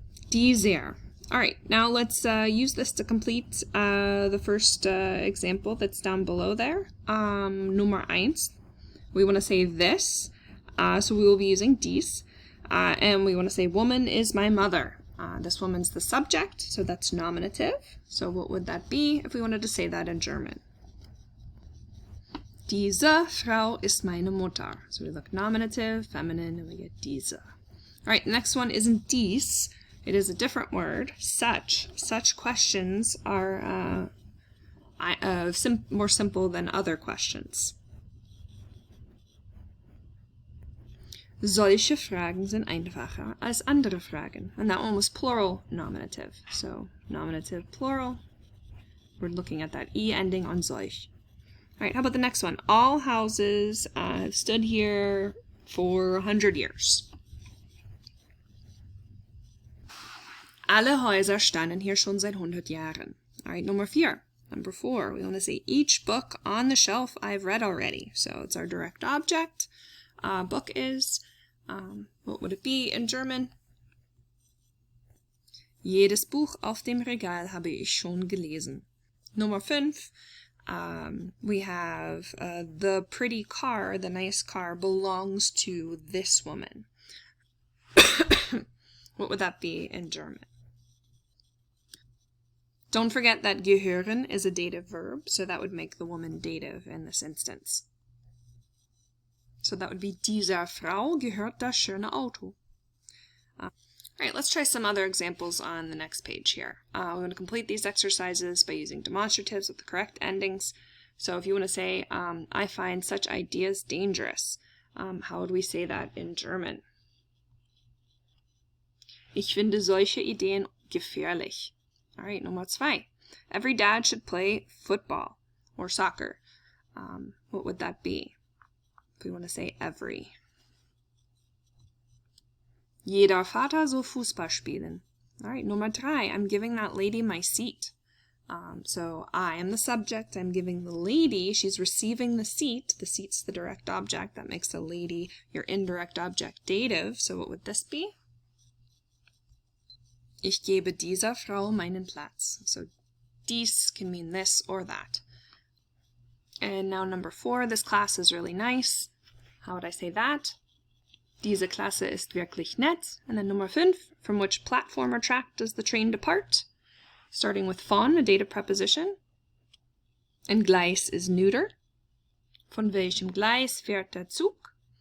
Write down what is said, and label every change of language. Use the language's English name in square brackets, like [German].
[English] Dieser. All right, now let's use this to complete the first example that's down below there. Nummer 1. We want to say this, so we will be using dies. And we want to say woman is my mother. This woman's the subject, so that's nominative. So what would that be if we wanted to say that in German? [German] Diese Frau ist meine Mutter. [English] So we look nominative, feminine, and we get diese. All right, next one isn't dies. It is a different word, such. Such questions are more simple than other questions. [German] Solche Fragen sind einfacher als andere Fragen. [English] And that one was plural nominative. So nominative, plural. We're looking at that E ending on solch. All right, how about the next one? All houses have stood here for 100 years. [German] Alle Häuser standen hier schon seit 100 Jahren. [English] All right, Number 4. We want to say each book on the shelf I've read already. So it's our direct object. Book is, what would it be in German? [German] Jedes Buch auf dem Regal habe ich schon gelesen. [English] Number 5. We have the pretty car, the nice car, belongs to this woman. What would that be in German? Don't forget that gehören is a dative verb, so that would make the woman dative in this instance. So that would be [German] dieser Frau gehört das schöne Auto. [English] All right, let's try some other examples on the next page here. We're going to complete these exercises by using demonstratives with the correct endings. So if you want to say, I find such ideas dangerous, how would we say that in German? [German] Ich finde solche Ideen gefährlich. [English] All right, Nummer 2. Every dad should play football or soccer. What would that be? If we want to say every. [German] Jeder Vater soll Fußball spielen. [English] All right, Nummer 3. I'm giving that lady my seat. So I am the subject. I'm giving the lady. She's receiving the seat. The seat's the direct object. That makes the lady your indirect object dative. So what would this be? [German] Ich gebe dieser Frau meinen Platz. [English] So dies can mean this or that. And now Number 4, this class is really nice. How would I say that? [German] Diese Klasse ist wirklich nett. [English] And then Number 5, from which platform or track does the train depart? Starting with von, a dative preposition. And Gleis is neuter. [German] Von welchem Gleis fährt der Zug?